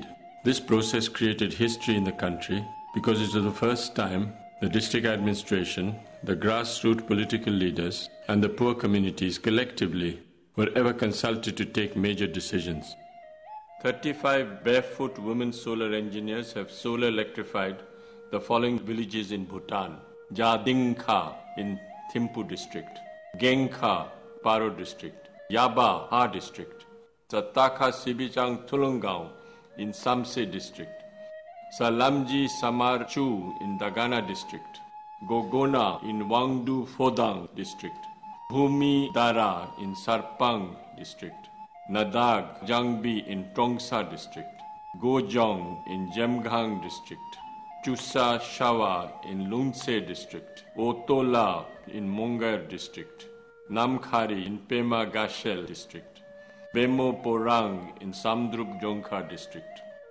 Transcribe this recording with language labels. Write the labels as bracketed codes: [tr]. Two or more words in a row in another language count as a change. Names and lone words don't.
[en] This process created history in the country because it was the first time the district administration, the grassroots political leaders, and the poor communities collectively were ever consulted to take major decisions. 35 barefoot women solar engineers have solar electrified the following villages in Bhutan: Jadingkha in Thimphu district, Gengkha, Paro district, Yaba, Ha district, Satakha Sibichang Tulunggaon in Samse district, Salamji Samarchu in Dagana district, Gogona in Wangdu Phodang district, Bhumi Dara in Sarpang district, Nadag Jangbi in Tongsa district, Gojong in Jemgang district, Chusa Shawa in Lunse district, Otola in Mongar district, Namkhari in Pema Gashel district, Bemo Porang in Samdruk Jongkha district.